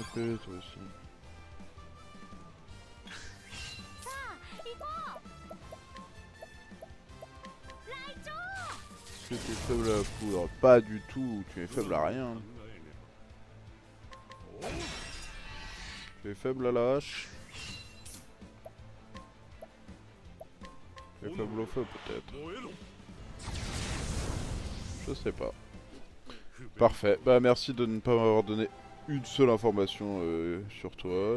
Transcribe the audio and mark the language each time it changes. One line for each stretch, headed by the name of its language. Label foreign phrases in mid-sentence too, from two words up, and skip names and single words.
French: toi aussi.
Japanese: さあ行こうライチョウ
French: Est-ce que t'es faible à la foudre? Pas du tout, tu es faible à rien.
Japanese: 考えねば。
French: Tu es faible à la hache. Tu es faible au feu peut-être.
Japanese: 燃えろ。
French: Je sais pas.
Japanese: 不便
French: Parfait. Bah merci de ne pas m'avoir donné une seule information sur toi.